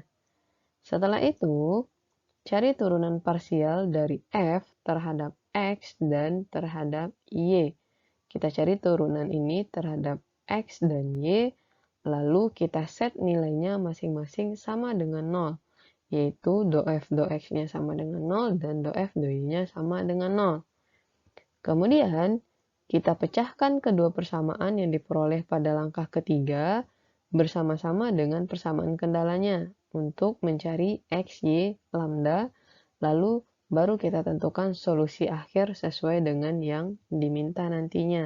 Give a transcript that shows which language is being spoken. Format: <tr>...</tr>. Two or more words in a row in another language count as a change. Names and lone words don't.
<id>Setelah itu, cari turunan parsial dari f terhadap x dan terhadap y. Kita cari turunan ini terhadap x dan y, lalu kita set nilainya masing-masing sama dengan 0, yaitu do f do x-nya sama dengan 0 dan do f do y-nya sama dengan 0. Kemudian, kita pecahkan kedua persamaan yang diperoleh pada langkah ketiga bersama-sama dengan persamaan kendalanya untuk mencari x, y, lambda, lalu baru kita tentukan solusi akhir sesuai dengan yang diminta nantinya.</id>